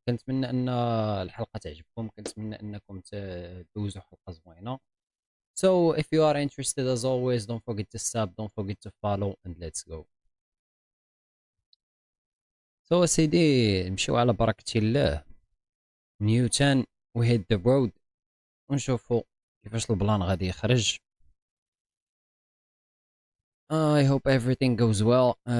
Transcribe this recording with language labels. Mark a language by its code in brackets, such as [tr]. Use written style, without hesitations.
[ar] كنتمنى ان الحلقة تعجبكم، كنتمنى انكم تدوزوا حلقة زوينة. [en] So if you are interested, as always, don't forget to sub, don't forget to follow, and let's go. [ar] سيدي نمشيو على بركة الله. نيوتن [en] we hit the road [ar] ونشوفوا كيفاش البلان غادي يخرج. [en] I hope everything goes well.